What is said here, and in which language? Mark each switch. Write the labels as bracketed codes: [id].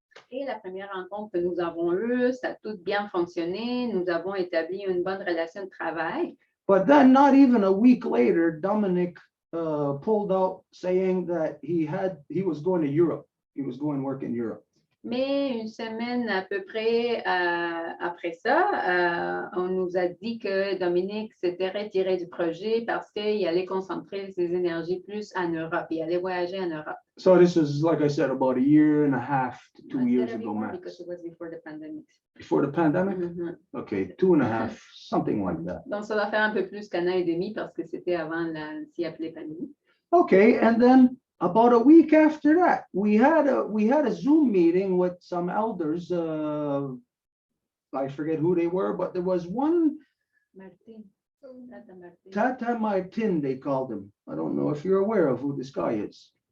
[fr] Et la première rencontre que nous avons eue, ça a tout bien fonctionné. Nous avons établi une bonne relation de travail. [en] But then not even a week later, Dominic pulled out saying that he was going to Europe. He was going to work in Europe. [fr] Mais une semaine à peu près après ça, on nous a dit que Dominique s'était retiré du projet parce qu'il allait concentrer ses énergies plus en Europe. Il allait voyager en Europe. [en] So this was, like I said, about a year and a half to 2 years Instead of ago, before, max. because it was before the pandemic. Before the pandemic? Mhm. Okay, 2.5, something like that. [fr] Donc, ça va faire un peu plus qu'un an et demi parce que c'était avant la si appelée pandémie. [en] Okay, and then about a week after that, we had a Zoom meeting with some elders. I forget who they were, but there was one Martin. Tata Martin. Tata Martin, they called him. I don't know if you're aware of who this guy is.